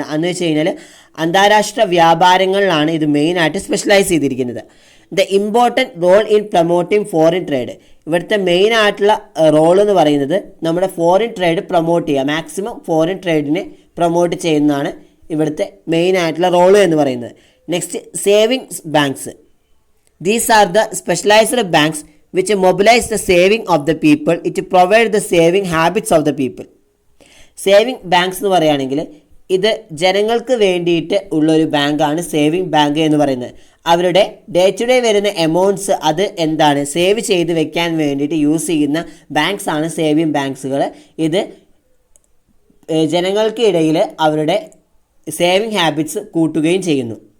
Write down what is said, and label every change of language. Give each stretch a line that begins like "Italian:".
Malayalam: എന്ന് വെച്ച് കഴിഞ്ഞാൽ അന്താരാഷ്ട്ര വ്യാപാരങ്ങളിലാണ് ഇത് മെയിനായിട്ട് സ്പെഷ്യലൈസ് ചെയ്തിരിക്കുന്നത്.
English: The important role in promoting foreign trade.
Malayalam: ഇവിടുത്തെ മെയിനായിട്ടുള്ള റോൾ എന്ന് പറയുന്നത് നമ്മുടെ ഫോറിൻ ട്രേഡ് പ്രൊമോട്ട് ചെയ്യുക, മാക്സിമം ഫോറിൻ ട്രേഡിനെ പ്രൊമോട്ട് ചെയ്യുന്നതാണ് ഇവിടുത്തെ മെയിനായിട്ടുള്ള റോള് എന്ന് പറയുന്നത്.
English: Next, savings banks. These are the specialized banks which mobilize the saving of the people. It provide the saving habits of the people.
Malayalam: Saving banks എന്ന് പറയുകയാണെങ്കിൽ ഇത് ജനങ്ങൾക്ക് വേണ്ടിയിട്ട് ഉള്ളൊരു ബാങ്കാണ് സേവിങ് ബാങ്ക് എന്ന് പറയുന്നത്. അവരുടെ ഡേ ടു ഡേ വരുന്ന എമൗണ്ട്സ് അത് എന്താണ് സേവ് ചെയ്ത് വെക്കാൻ വേണ്ടിയിട്ട് യൂസ് ചെയ്യുന്ന ബാങ്ക്സ് ആണ് സേവിങ് ബാങ്ക്സുകൾ. ഇത് ജനങ്ങൾക്ക് ഇടയിൽ അവരുടെ സേവിങ് ഹാബിറ്റ്സ് കൂട്ടുകയും ചെയ്യുന്നു.